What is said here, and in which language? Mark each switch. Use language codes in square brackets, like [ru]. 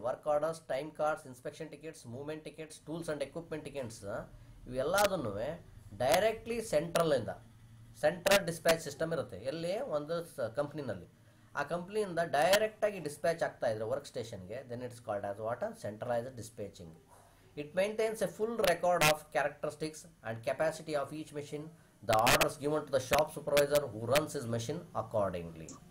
[en] Work orders, time cards, inspection tickets, movement tickets, tools and equipment tickets, [kn] ಇವೆಲ್ಲದನ್ನು directly central dispatch system ಇರುತ್ತೆ. ಎಲ್ಲಿ ಒಂದು ಕಂಪ್ನಿನಲ್ಲಿ, ಆ ಕಂಪ್ನಿಯಿಂದ ಡೈರೆಕ್ಟಾಗಿ dispatch ಆಗ್ತಾ ಇದ್ರೆ ವರ್ಕ್ ಸ್ಟೇಷನ್ಗೆ, [en] Then it's called as what? Centralised dispatching. It maintains a full record of characteristics and capacity of each machine. The orders given to the shop supervisor who runs his machine accordingly.